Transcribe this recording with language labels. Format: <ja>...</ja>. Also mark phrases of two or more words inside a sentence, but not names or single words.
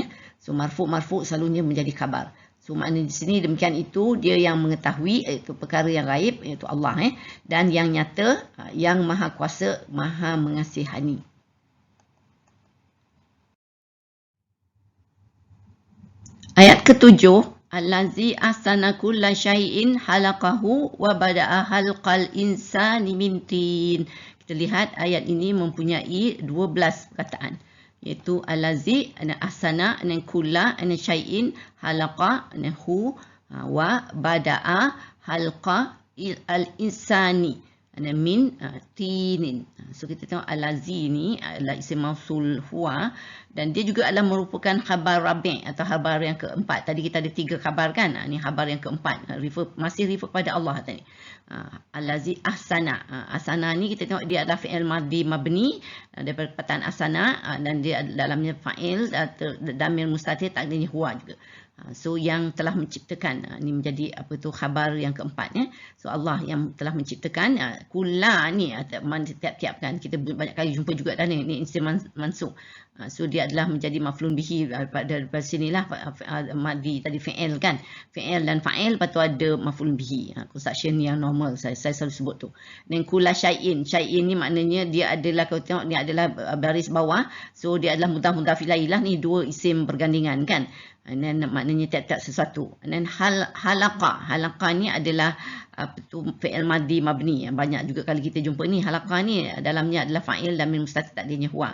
<ms>So marfu' selalunya menjadi khabar. So maknanya di sini demikian itu dia yang mengetahui iaitu perkara yang gaib iaitu Allah dan yang nyata yang maha kuasa maha mengasihani. Ayat ketujuh,</ms> <ar>الذي أحسن كل شيء خلقه وبدأ خلق الإنسان من طين.</ar> <ms>Kita lihat ayat ini mempunyai 12 perkataan.</ms> <ar>Iaitu الذي أحسن كل شيء خلق ه وبدأ خلق الإنسان من طين.</ar> <ms>So kita tengok allazi ni adalah</ms> <ar>اسم موصول هو</ar> <ms>dan dia juga adalah merupakan</ms> <ar>خبر رابع'</ar> <ms>atau khabar yang keempat. Tadi kita ada 3 khabar kan. Ni khabar yang keempat. Masih refer kepada Allah tadi.</ms> <ar>الذي أحسن.</ar> <ms>Ahsana ni kita tengok dia adalah</ms> <ar>فعل ماض مبني</ar> <ms>daripada perkataan ahsana dan dia dalamnya</ms> <ar>فاعل ضمير مستتر</ar> <ms>takdirnya huwa juga. So yang telah menciptakan ni menjadi khabar yang keempat ya. So Allah yang telah menciptakan kulla ni tiap-tiap kan kita banyak kali jumpa juga dah ni</ms> <ar>اسم منصوب.</ar> <ms>So dia adalah menjadi</ms> <ar>مفعول به</ar> <ms>daripada sinilah madhi tadi fi'il kan. Fi'il dan fa'il lepas tu ada</ms> <ar>مفعول به.</ar> <ms>Construction yang normal saya selalu sebut tu.</ms> <ar>Dan كل شيء.</ar> <ms>Syai'in ni maknanya dia adalah kalau tengok ni adalah baris bawah. So dia adalah</ms> <ar>مضاف إليه</ar> <ms>lah ni dua isim bergandingan kan. Dan maknanya tiap-tiap sesuatu. Dan halaqa. Halaqa ni adalah</ms> <ar>فعل ماض مبني.</ar> <ms>Banyak juga kali kita jumpa ni. Halaqa ni dalamnya adalah</ms> <ar>فاعل ضمير مستتر</ar> <ms>takdirnya huwa.</ms>